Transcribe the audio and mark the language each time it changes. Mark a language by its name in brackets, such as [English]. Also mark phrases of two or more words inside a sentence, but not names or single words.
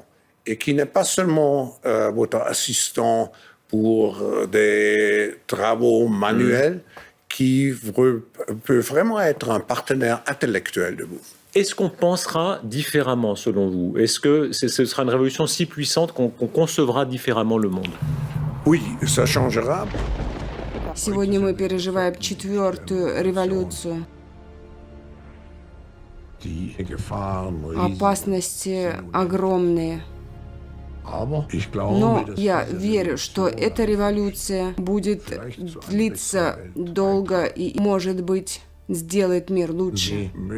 [French] Et qui n'est pas seulement votre assistant pour des travaux manuels, qui peut vraiment être un partenaire intellectuel de vous. Est-ce qu'on pensera différemment, selon vous? Est-ce que ce sera une révolution si puissante qu'on concevra différemment le monde? Oui, ça changera. [Russian] Сегодня мы переживаем 4-ю революцию. Опасности огромные. Но я верю, что эта революция будет длиться долго и, может быть, сделает мир лучше.